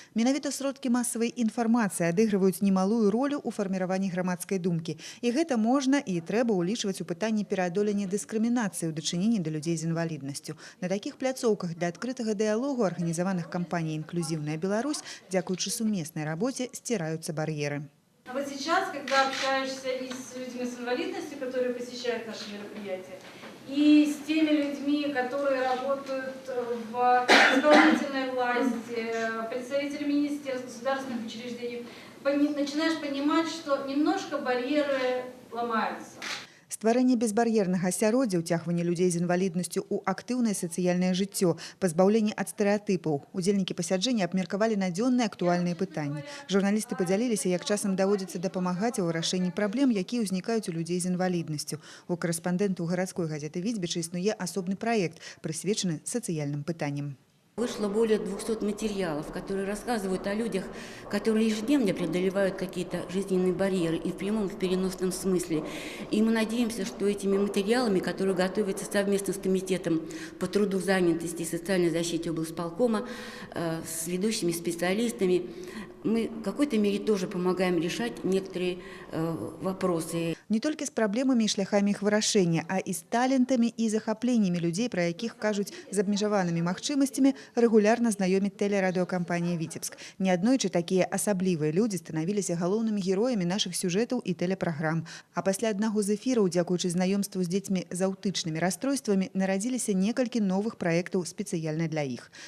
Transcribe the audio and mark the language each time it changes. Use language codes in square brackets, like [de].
[be] Менавіта сродкі масавай інфармацыі адыгрываюць немалую ролю ў фарміраванні грамадскай думкі. І гэта можна і трэба ўлічваць у пытанні пераадолення дыскрымінацыі ў дачыненні да людзей з інваліднасцю. На такіх пляцоўках для адкрытага дыялогу арганізаваных кампаній «Інклюзіўная Беларусь» дзякуючы сумеснай рабоце сціраюцца бар'еры. [ru] А вот сейчас, когда общаешься и с людьми с инвалидностью, которые посещают наши мероприятия, и с теми людьми, которые работают в исполнительной власти, представители министерств, государственных учреждений, начинаешь понимать, что немножко барьеры ломаются. [be] Стварэнне безбар'ернага асяроддзя, ўцягванне людзей з інваліднасцю ў актыўнае сацыяльнае жыццё, пазбаўленне ад стэрэатыпаў. Удзельнікі пасяджэння абмеркавалі надзённыя актуальныя пытанні. Журналісты падзяліліся, як часам даводзіцца дапамагаць у вырашэнні праблем, якія ўзнікаюць у людзей з інваліднасцю. У карэспандэнту гарадской газеты «Віцебіча» існуе асобны праект, прысвечаны сацыяльным пытанням. [ru] Вышло более 200 материалов, которые рассказывают о людях, которые ежедневно преодолевают какие-то жизненные барьеры и в прямом, и в переносном смысле. И мы надеемся, что этими материалами, которые готовятся совместно с Комитетом по труду, занятости и социальной защите облсполкома, с ведущими специалистами, мы в какой-то мере тоже помогаем решать некоторые вопросы. [be] Не толькі з праблемамі і шляхамі іх вырашэння, а і з талентамі і захапленнямі людзей, пра якіх кажуць з абмежаванымі магчымасцямі, рэгулярна знаёміць тэлерадыёкампанія «Віцебск». Неаднойчы такія асаблівыя людзі станавіліся галоўнымі героямі нашых сюжэтаў і тэлепраграм. А пасля аднаго з эфіраў, дзякуючы знаёмству з дзецьмі з аўтычнымі расстройствамі, нарадзіліся некалькі новых праектаў спецыяльна для іх.